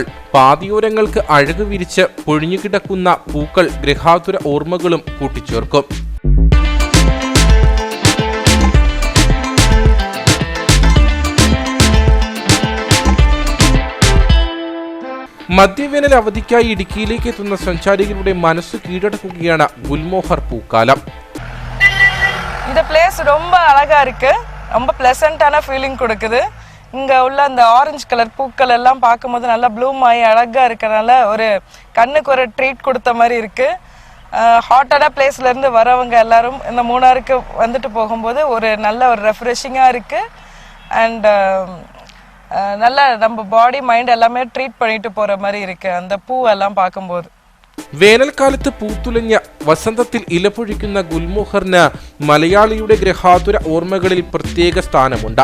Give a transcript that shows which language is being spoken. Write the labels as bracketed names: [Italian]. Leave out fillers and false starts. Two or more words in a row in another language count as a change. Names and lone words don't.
[Malayalam] പാതിയോരങ്ങൾക്ക് അഴക് വിരിച്ച് പൊഴിഞ്ഞുകിടക്കുന്ന പൂക്കൾ ഗൃഹാതുര ഓർമ്മകളും കൂട്ടിച്ചേർക്കും. മധ്യവേനൽ അവധിക്കായി ഇടുക്കിയിലേക്ക് എത്തുന്ന സഞ്ചാരികളുടെ മനസ്സ് കീഴടക്കുകയാണ് ഗുൽമോഹർ പൂക്കാലം. [Tamil] இந்த பிளேஸ் ரொம்ப அழகா இருக்கு, ரொம்ப பிளசண்டான ஃபீலிங் கொடுக்குது. இங்க உள்ள அந்த ஆரஞ்சு கலர் பூக்கள் எல்லாம் பார்க்கும்போது நல்லா ப்ளூம் ஆகி அழகா இருக்கனால ஒரு கண்ணுக்கு ஒரு ட்ரீட் கொடுத்த மாதிரி இருக்கு. ஹாட்டான பிளேஸ்ல இருந்து வரவங்க எல்லாரும் இந்த மூணாருக்கு வந்துட்டு போகும்போது ஒரு நல்ல ஒரு ரெஃப்ரெஷிங்கா இருக்கு. அண்ட் நல்ல நம்ம பாடி மைண்ட் எல்லாமே ட்ரீட் பண்ணிட்டு போற மாதிரி இருக்கு அந்த பூவெல்லாம் பார்க்கும்போது. [Malayalam] വേനൽക്കാലത്ത് പൂത്തുലഞ്ഞ വസന്തത്തിൽ ഇലപൊഴിക്കുന്ന ഗുൽമോഹറിന് മലയാളിയുടെ ഗ്രഹാതുര ഓർമ്മകളിൽ പ്രത്യേക സ്ഥാനമുണ്ട്.